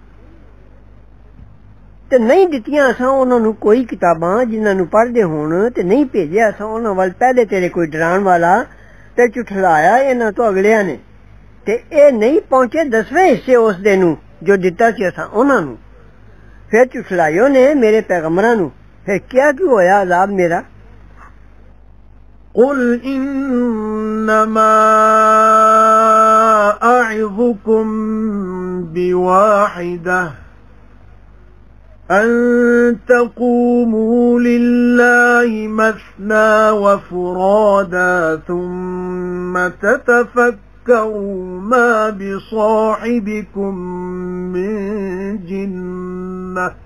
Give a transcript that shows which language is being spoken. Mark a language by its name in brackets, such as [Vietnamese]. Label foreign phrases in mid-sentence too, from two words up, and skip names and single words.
[Punjabi] ਤੇ ਨਹੀਂ ਦਿੱਤੀਆਂ ਅਸਾਂ ਉਹਨਾਂ ਨੂੰ ਕੋਈ ਕਿਤਾਬਾਂ ਜਿਨ੍ਹਾਂ ਨੂੰ ਪੜ੍ਹਦੇ ਹੋਣ ਤੇ ਨਹੀਂ ਭੇਜਿਆ ਅਸਾਂ ਉਹਨਾਂ ਵੱਲ ਪਹਿਲੇ ਤੇਰੇ ਕੋਈ ਡਰਾਉਣ ਵਾਲਾ ਤੇ ਝੁਠਲਾਇਆ ਇਹਨਾਂ ਤੋਂ ਅਗਲਿਆਂ ਨੇ ਤੇ ਇਹ ਨਹੀਂ ਪਹੁੰਚੇ 10ਵੇਂ ਹਿੱਸੇ ਉਸ ਦੇ ਨੂੰ ਜੋ ਦਿੱਤਾ ਸੀ ਅਸਾਂ ਉਹਨਾਂ ਨੂੰ ਫਿਰ ਝੁਠਲਾਇਓ ਨੇ ਮੇਰੇ ਪੈਗੰਬਰਾਂ ਨੂੰ ਫਿਰ ਕਿਆ ਕੀ ਹੋਇਆ ਅਜ਼ਾਬ ਮੇਰਾ। [Arabic] قل إنما أعظكم بواحدة أن تقوموا لله مثنى وفرادا ثم تتفكروا ما بصاحبكم من جنة